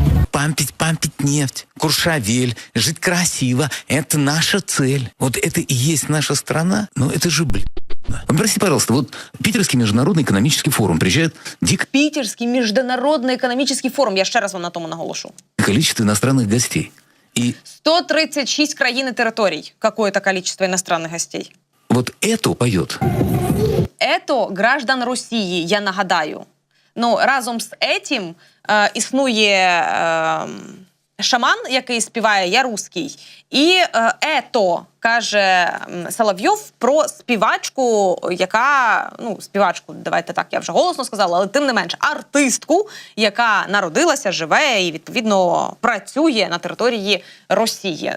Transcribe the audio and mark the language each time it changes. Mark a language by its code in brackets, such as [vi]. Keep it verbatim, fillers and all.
[ru] пампить, пампить нефть, Куршавель, жить красиво. Это наша цель. Вот это и есть наша страна, но это же блин. Прости, пожалуйста, вот [uk] Питерський міжнародний економічний форум приїжджає дик... Питерський міжнародний економічний форум, я ще раз вам на тому наголошу. [ru] Количество иностранных гостей. И... сто тридцать шесть [uk] країн і територій. [ru] Какое-то количество иностранных гостей. Вот это поет. Это граждан [uk] Росії, я нагадаю. Ну, разом з этим е, існує е, шаман, який співає «Я русський». І е, «ето» каже Соловйов про співачку, яка, ну, співачку, давайте так, я вже голосно сказала, але тим не менш, артистку, яка народилася, живе і, відповідно, працює на території Росії.